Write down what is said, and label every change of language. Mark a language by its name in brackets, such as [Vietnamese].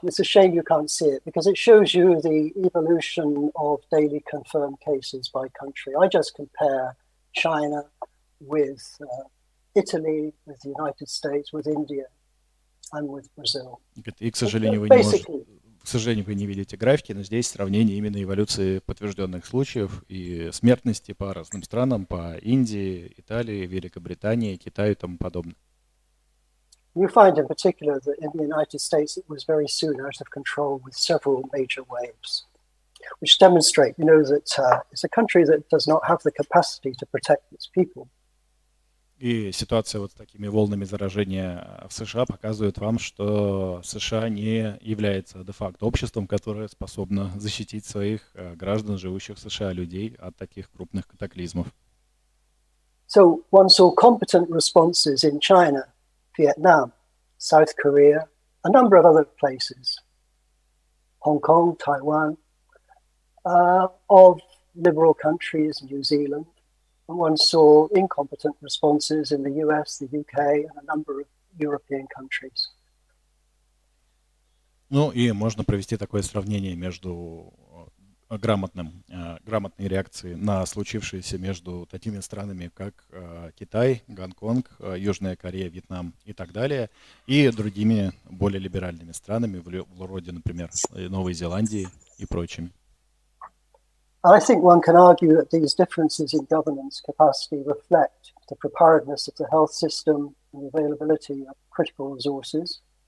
[English] It's a shame you can't see it because it shows you the evolution of daily confirmed cases by country. I just compare China with Italy, with the United States, with India, and with Brazil. [Russian] И, к сожалению, вы не видите графики, но здесь сравнение именно эволюции подтвержденных случаев и смертности по разным странам, по Индии, Италии, Великобритании, Китаю и тому подобное. [English] You find in particular that in the United States it was very soon out of control with several major waves, which demonstrate, that it's a country that does not have the capacity to protect its people. [Russian] И ситуация вот с такими волнами заражения в США показывает вам, что США не является де-факто обществом, которое способно защитить своих граждан, живущих в США, людей от таких крупных катаклизмов. [English] So one saw competent responses in China, Vietnam, South Korea, a number of other places, Hong Kong, Taiwan, of liberal countries, New Zealand. And one saw incompetent responses in the US, the UK, and a number of European countries. [Russian] Ну и можно провести такое сравнение между грамотной реакцией на случившееся между такими странами, как Китай, Гонконг, Южная Корея, Вьетнам и так далее, и другими более либеральными странами, вроде, например, Новой Зеландии и прочими. [English] I think one can argue that these differences in governance capacity reflect the preparedness of the health system and the availability of critical resources.